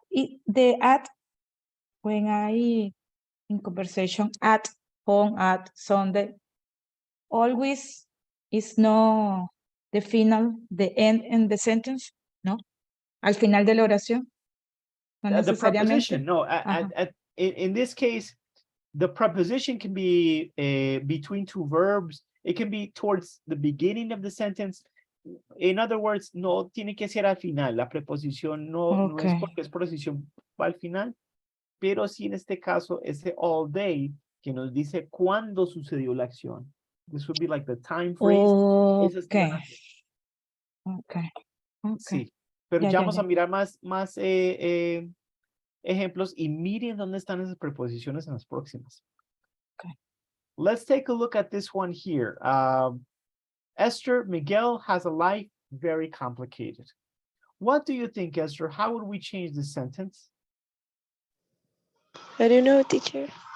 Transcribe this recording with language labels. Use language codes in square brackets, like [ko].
[en] The at, when I, in conversation, at home, at Sunday, always is no the final, the end in the sentence, no? [es] Al final de la oración. No [en] The preposition. No, in this case, the preposition can be between two verbs. It can be towards the beginning of the sentence. In other words, [es] no tiene que ser al final. La preposición no es porque es preposición al final, pero sí en este caso ese [en] all day [es] que nos dice cuándo sucedió la acción. [en] This would be like the time phrase. Okay. Okay. [es] Sí, pero ya vamos a mirar más ejemplos y miren dónde están esas preposiciones en las próximas. Okay. [en] Let's take a look at this one here. Esther, Miguel has a life very complicated. What do you think, Esther? How would we change this sentence? I don't know, teacher.